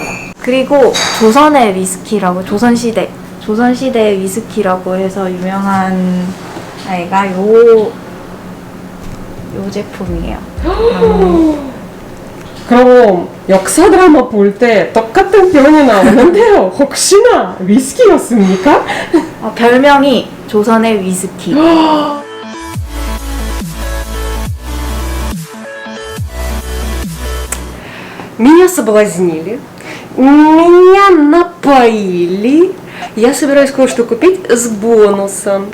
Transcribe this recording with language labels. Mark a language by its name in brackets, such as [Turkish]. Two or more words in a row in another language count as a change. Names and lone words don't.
[Korean] 그리고 조선의 위스키라고 조선시대 위스키라고 해서 유명한 아이가 요 제품이에요. 그럼 역사 드라마 볼 때 똑같은 병이 나오는데요. 혹시나 위스키였습니까? 별명이 조선의 위스키. [Russian] Меня соблазнили, меня напоили. Я собираюсь кое-что купить с бонусом.